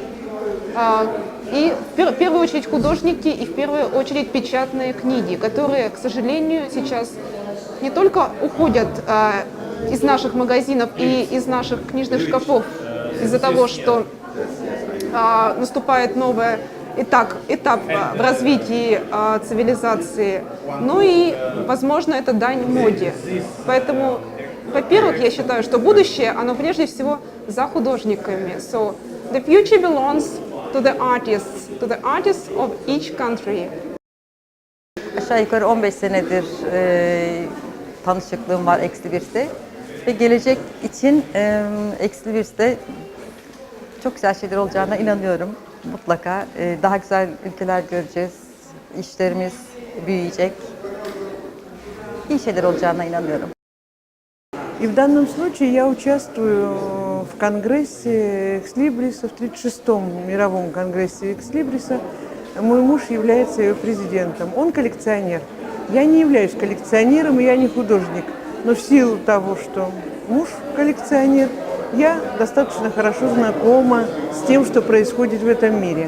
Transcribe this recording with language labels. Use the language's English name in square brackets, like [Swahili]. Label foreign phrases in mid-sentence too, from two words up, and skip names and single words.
[Russian] и в первую очередь художники, и в первую очередь печатные книги, которые, к сожалению, сейчас не только уходят из наших магазинов и из наших книжных шкафов из-за того, что наступает новый этап в развитии цивилизации, но и, возможно, это дань моде. Поэтому, во-первых, я считаю, что будущее, оно прежде всего за художниками. [English] So the future belongs to the artists of each country. [Turkish] Aşağı yukarı 15 senedir tanışıklığım var Ex-Libris'te ve gelecek için Ex-Libris'te çok güzel şeyler olacağına inanıyorum. Mutlaka daha güzel ülkeler göreceğiz, işlerimiz büyüyecek, iyi şeyler olacağına inanıyorum. [Russian] И в данном случае я участвую в конгрессе Экслибриса, в 36-м мировом конгрессе Экслибриса. Мой муж является ее президентом. Он коллекционер. Я не являюсь коллекционером, и я не художник. Но в силу того, что муж коллекционер, я достаточно хорошо знакома с тем, что происходит в этом мире.